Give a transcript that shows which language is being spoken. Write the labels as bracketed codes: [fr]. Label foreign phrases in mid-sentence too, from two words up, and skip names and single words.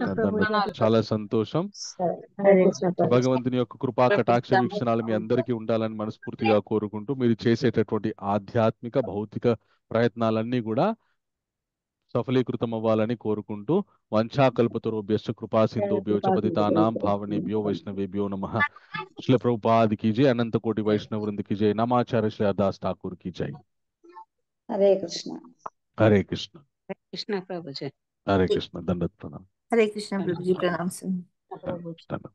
[te] చాలా సంతోషం. భగవంతుని యొక్క కృపా కటాక్ష వీక్షణాలు మీ అందరికీ ఉండాలని మనస్ఫూర్తిగా కోరుకుంటూ, మీరు చేసేటటువంటి ఆధ్యాత్మిక భౌతిక ప్రయత్నాలన్నీ కూడా సఫలీకృతం అవ్వాలని కోరుకుంటూ, [sa] వంఛాకల్పతరుభ్యశ్చ కృపా సింధుభ్యో చ పతితానాం పావనేభ్యో వైష్ణవేభ్యో నమః. [hi] శ్రీల ప్రభుపాద్ की जय, अनंत कोटि वैष्णव वृंद की जय, नमाचार्य श्री हरदास ठाकुर की जय. హరే కృష్ణ. हरे कृष्ण. కృష్ణ ప్రభుజీ. हरे कृष्ण. दंडवत प्रणाम. हरे कृष्ण प्रभु जी, प्रणाम। दंडवत.